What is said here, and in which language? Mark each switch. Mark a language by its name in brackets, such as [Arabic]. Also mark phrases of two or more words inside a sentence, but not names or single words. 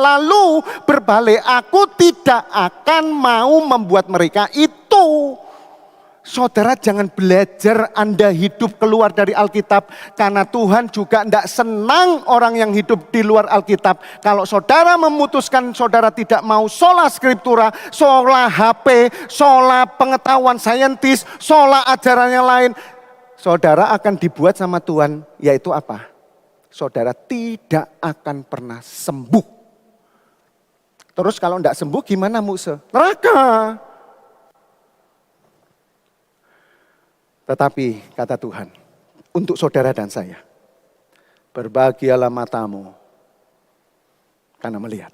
[Indonesian] Lalu berbalik, aku tidak akan mau membuat mereka itu. Saudara, jangan belajar Anda hidup keluar dari Alkitab. Karena Tuhan juga tidak senang orang yang hidup di luar Alkitab. Kalau saudara memutuskan saudara tidak mau [Latin] sola scriptura, [Indonesian] sola HP, sola pengetahuan saintis, sola ajaran yang lain, saudara akan dibuat sama Tuhan, yaitu apa? Saudara tidak akan pernah sembuh. Terus kalau tidak sembuh gimana Musa? Neraka. Tetapi kata Tuhan, untuk saudara dan saya, berbahagialah matamu karena melihat.